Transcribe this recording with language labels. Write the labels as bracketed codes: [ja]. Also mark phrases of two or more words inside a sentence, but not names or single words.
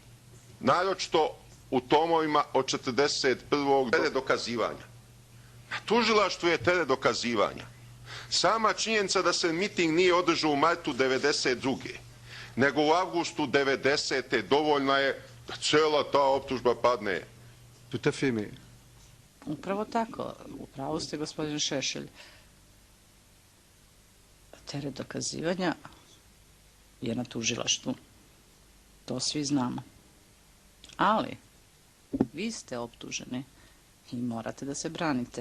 [sr] Naročito u tomovima od 41. teret dokazivanja. Na tužilaštvu je teret dokazivanja. Sama činjenica da se miting nije održao u martu 92. nego u avgustu 90. dovoljna je da cela ta optužba padne. [fr] Tout à fait, mais... [sr] Upravo tako. Upravo ste, gospodin Šešelj. Teret dokazivanja je na tužilaštvu. To svi znamo. Ali, vi ste optuženi i morate da se branite.